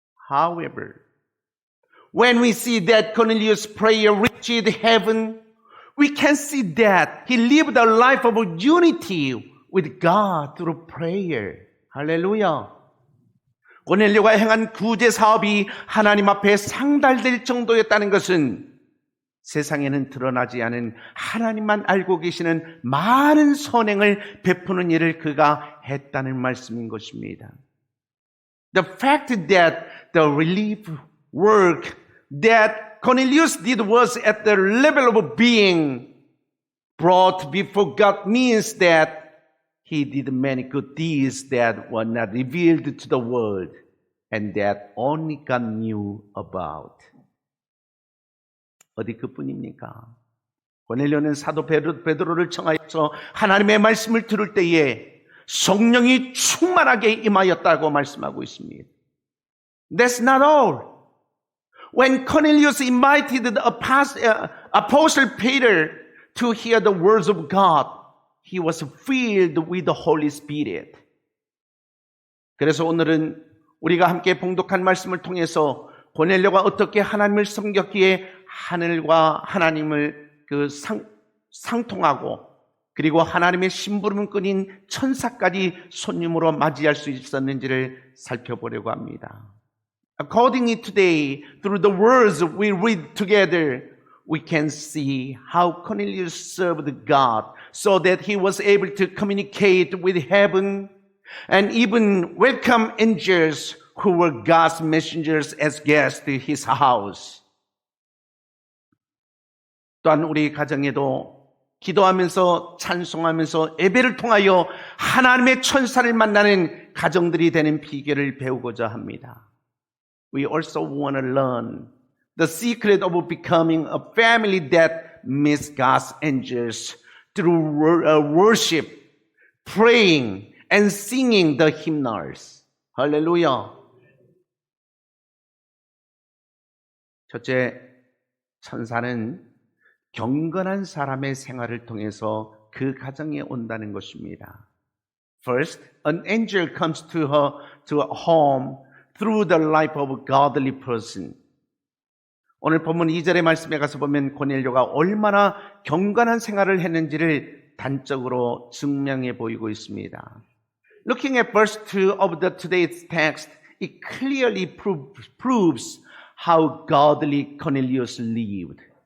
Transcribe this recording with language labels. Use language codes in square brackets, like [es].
[en] However, when we see that Cornelius' prayer reached heaven, we can see that he lived a life of unity with God through prayer. [ko] 할렐루야. 고넬료가 행한 구제 사업이 하나님 앞에 상달될 정도였다는 것은 세상에는 드러나지 않은 하나님만 알고 계시는 많은 선행을 베푸는 일을 그가 했다는 말씀인 것입니다. [en] The fact that the relief work that Cornelius did was at the level of being brought before God means that he did many good deeds that were not revealed to the world and that only God knew about. [ko] 어디 그뿐입니까? 고넬료는 사도 베드로를 청하여서 하나님의 말씀을 들을 때에 성령이 충만하게 임하였다고 말씀하고 있습니다. [en] That's not all. When Cornelius invited the Apostle Peter to hear the words of God, he was filled with the Holy Spirit. [ko] 그래서 오늘은 우리가 함께 봉독한 말씀을 통해서 고넬료가 어떻게 하나님을 섬겼기에 하늘과 하나님을 상통하고 그리고 하나님의 심부름을 끈인 천사까지 손님으로 맞이할 수 있었는지를 살펴보려고 합니다. [en] Accordingly today, through the words we read together, we can see how Cornelius served God so that he was able to communicate with heaven and even welcome angels who were God's messengers as guests to his house. [ko] 또한 우리 가정에도 기도하면서 찬송하면서 예배를 통하여 하나님의 천사를 만나는 가정들이 되는 비결을 배우고자 합니다. [en] We also want to learn the secret of becoming a family that meets God's angels through worship, praying, and singing the hymnals. [ko] 할렐루야. 첫째, 천사는 경건한 사람의 생활을 통해서 그 가정에 온다는 것입니다. [en] First, an angel comes to a home through the life of a godly person. [ko] 오늘 본문 2절의 말씀에 가서 보면 고넬료가 얼마나 경건한 생활을 했는지를 단적으로 증명해 보이고 있습니다. [en] Looking at verse 2 of today's text, it clearly proves how godly Cornelius lived.